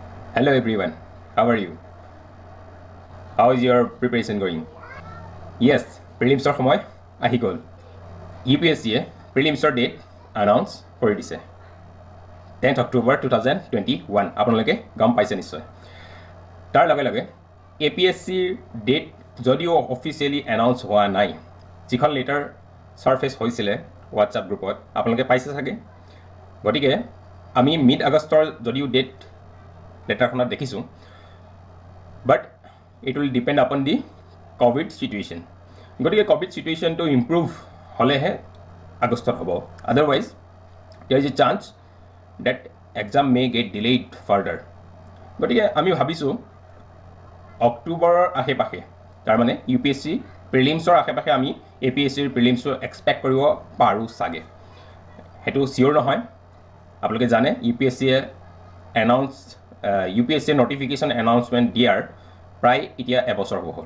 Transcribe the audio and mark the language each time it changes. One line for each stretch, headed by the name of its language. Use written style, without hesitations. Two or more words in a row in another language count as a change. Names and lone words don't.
English: Hello everyone, how are you? How is your preparation going? Yes,
Assamese: prelims সময় আহি গ'ল। UPSCয়ে প্ৰিলিমছৰ ডেট আনাউন্স কৰি দিছে 10th October 2021 আপোনালোকে গম পাইছে নিশ্চয়। তাৰ লগে লগে APSCৰ ডেট যদিও অফিচিয়েলি এনাউন্স হোৱা নাই, যিখন লেটাৰ সাৰ্ফেচ হৈছিলে হোৱাটছআপ গ্ৰুপত আপোনালোকে পাইছে চাগে। গতিকে আমি মিড আগষ্টৰ যদিও ডেট লেটাৰখনত দেখিছোঁ,
English: বাট it will depend upon the COVID situation.
Assamese: গতিকে
English: COVID situation
Assamese: টো ইম্প্ৰুভ হ'লেহে আগষ্টত হ'ব।
English: Otherwise, there is a chance that exam may get delayed further.
Assamese: গতিকে আমি ভাবিছোঁ অক্টোবৰৰ আশে-পাশে, তাৰমানে UPSC প্ৰিলিমছৰ আশে-পাশে আমি APSCৰ প্ৰিলিমছটো এক্সপেক্ট কৰিব পাৰোঁ চাগে। সেইটো চিয়'ৰ নহয়। আপোনালোকে জানে UPSCয়ে UPSCয়ে
English: notification announcement
Assamese: দিয়াৰ প্ৰায় এতিয়া এবছৰ হ'ল।